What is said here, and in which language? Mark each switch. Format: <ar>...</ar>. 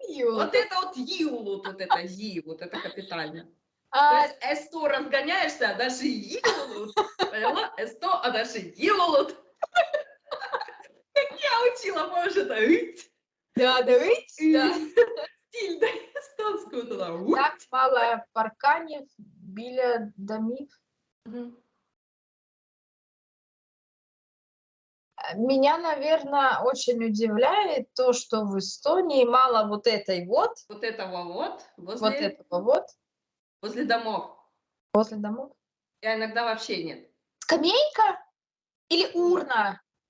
<ru>Вот это вот юлут, вот это зи, вот это капитально. То есть эсто разгоняешься, а дальше юлут. Поняла? Эсто, а дальше юлут. Как я учила, может, ыть. Да, да. Стиль, да, эстонскую туда.</ru> <uk>Так мало парканів біля домів.</uk> <ru>Меня, наверное, очень удивляет то, что в Эстонии мало вот этой вот. Вот этого вот. Вот этого вот. Возле домов. Возле домов. А иногда вообще нет. Скамейка? Или урна?</ru>